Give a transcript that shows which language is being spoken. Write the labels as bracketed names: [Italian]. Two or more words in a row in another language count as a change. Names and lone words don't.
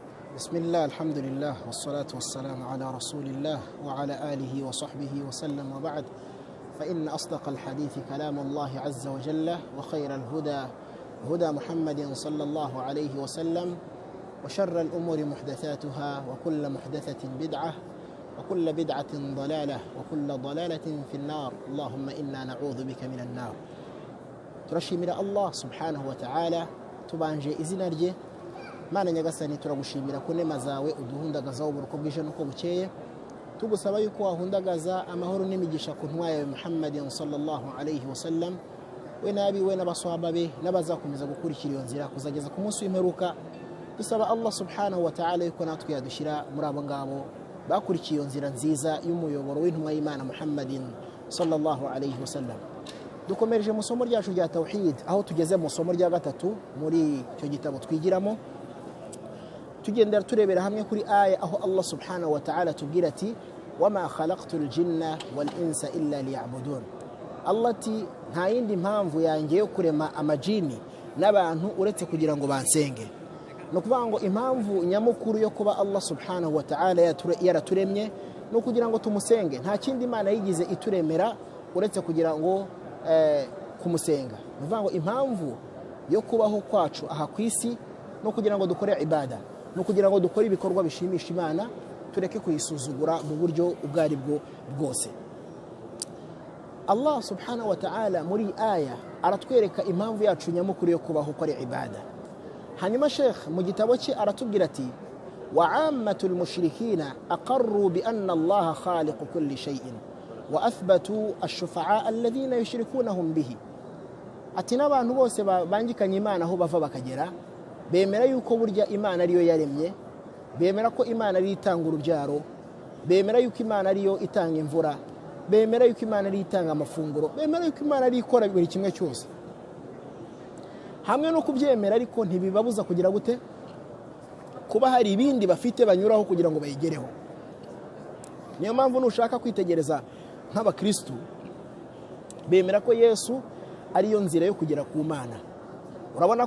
[Arabic] بسم الله الحمد لله والصلاة والسلام على رسول الله وعلى آله وصحبه وسلم وبعد فإن أصدق الحديث كلام الله عز وجل وخير الهدى هدى محمد صلى الله عليه وسلم وشر الأمور محدثاتها وكل محدثة بدعة وكل بدعة ضلالة وكل ضلالة في النار اللهم إنا نعوذ بك من النار turashimira Allah سبحانه وتعالى [Kinyarwanda] tubanje izina rye Mana nyagasani turagushimira ko nema zawe uduhundagaza uburuko bwije nuko bukeye tugusaba yuko wahundagaza amahoro n'imigisha ku ntwa yawe Muhammadin [Arabic] صلى الله عليه وسلم [Kinyarwanda] we nabi we n'abaswahaba be n'abazakomeza gukurikira iyo nzira kuzageza ku munsi w'imperuka dusaba Allah [Arabic] سبحانه وتعالى [Kinyarwanda] yuko natwe yadushira muri abo ngabo bakurikiye iyo nzira nziza y'umuyoboro w'intwa y'Imana Muhammadin [Arabic] صلى الله عليه وسلم [Kinyarwanda] dukomereje mu somo ryacu rya tauhid aho tugeze mu somo rya gatatu muri cyo gitabo twigiramo tugendera turebera hamwe kuri aya aho Allah [Arabic] سبحانه وتعالى [Kinyarwanda] tubwira ati [Arabic] وما خلقت الجن وال الإنس إلا ليعبدون [Kinyarwanda] Allah ati nta yindi mpamvu yanjye yo kurema amajini n'abantu uretse kugira ngo bansenge no kuvuga ngo impamvu nyamukuru yo kuba Allah [Arabic] سبحانه وتعالى [Kinyarwanda] yaraturemye no kugira ngo tumusenge nta kindi Imana yigize ituremera uretse kugira ngo kumusenga bivuga ngo impamvu yo kubaho kwacu aha kwisi no kugira ngo dukore ibada no kugira ngo dukore ibikorwa bishimisha Imana tureke kuyisuzugura mu buryo ubwari bwo bwose Allah [Arabic] سبحانه وتعالى [Kinyarwanda] muri aya aratwereka impamvu yacu nyamukuru yo kubaho kore ibada hanyuma Sheikh mu gitabo cye aratubwira ati [Arabic] وعامة المشركين أقروا بأن الله خالق كل شيء وأثبتوا الشفعاء الذين يشركونهم به [Kinyarwanda] أتنا abantu bose bangikanye Imana aho bava bakagera bemera yuko burya Imana ariyo yaremye bemera ko Imana ari itanga urubyaro bemera yuko Imana ariyo itanga imvura bemera yuko Imana ari itanga amafunguro bemera yuko Imana ari ikora buri kimwe cyose hamwe no kubyemera ariko ntibibabuza kugira gute kuba hari ibindi bafite banyuraho kugira ngo bayigereho niyo mpamvu nushaka kwitegereza nk'abakristo bemera ko Yesu ariyo nzira yo kugera ku Mana urabona